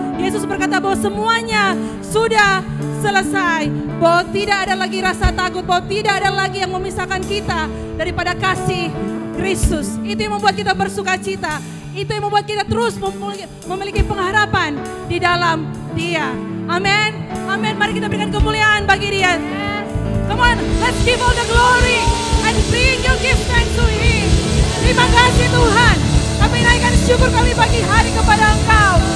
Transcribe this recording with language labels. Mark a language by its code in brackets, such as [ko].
[id] Yesus berkata bahwa semuanya sudah selesai, bahwa tidak ada lagi rasa takut, bahwa tidak ada lagi yang memisahkan kita daripada kasih Kristus. Itu yang membuat kita bersuka cita, itu yang membuat kita terus memiliki pengharapan di dalam Dia. Amin, amin. Mari kita berikan kemuliaan bagi Dia. [en] Come on, let's give all the glory and bring your gift thanks to Him. [id] Terima kasih Tuhan. Kami naikkan syukur kami pagi hari kepada Engkau.